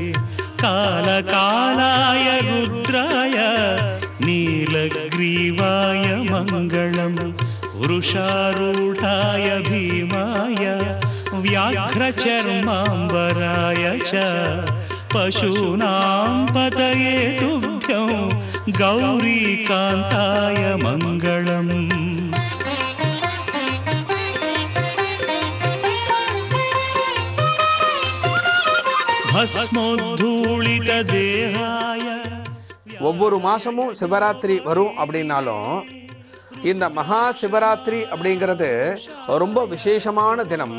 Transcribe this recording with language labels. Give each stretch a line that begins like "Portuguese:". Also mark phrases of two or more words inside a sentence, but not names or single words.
Sanskrit: कालकालाय रुद्राय नीलग्रीवाय मङ्गलम् वृषारूढाय भीमाय व्याघ्रचर्माम्बराय च पशूनां पतये तुभ्यं गौरीकान्ताय मङ्गलम्.
Tamil: ஒவ்வொரு மாசமும் சிவராத்திரி வரும் அப்படின்னாலும் இந்த மகா சிவராத்திரி அப்படிங்கிறது ரொம்ப விசேஷமான தினம்.